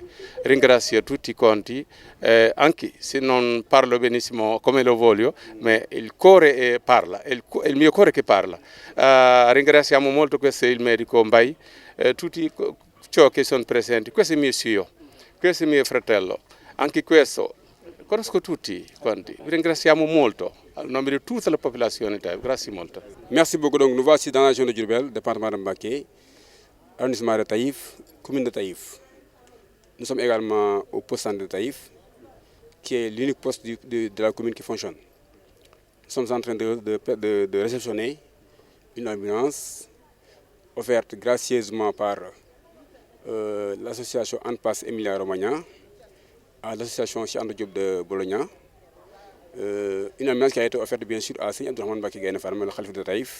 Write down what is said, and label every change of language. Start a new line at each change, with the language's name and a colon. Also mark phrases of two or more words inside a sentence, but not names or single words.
Italian: Ringrazio tutti quanti, anche se non parlo benissimo come lo voglio, ma il cuore parla, è il mio cuore che parla. Ringraziamo molto, questo è il medico Mbai, tutti ciò che sono presenti. Questo è mio zio, questo è mio fratello. Anche questo, conosco tutti quanti. Vi ringraziamo molto, al nome di tutta la popolazione Taïf. Grazie molto.
French: Merci beaucoup. Donc, nous voici dans la région de Diourbel, département de Mbacké, arrondissement de Taïf, commune de Taïf. Nous sommes également au poste de Taïf, qui est l'unique poste de la commune qui fonctionne. Nous sommes en train de réceptionner une ambulance offerte gracieusement par l'association Anpas Emilia Romagna à l'association Cheikh Anta Diop de Bologna une ambulance qui a été offerte bien sûr à Seigneur Abdourahmane Mbacké Gaïndé Fatma, le Khalife de Taïf.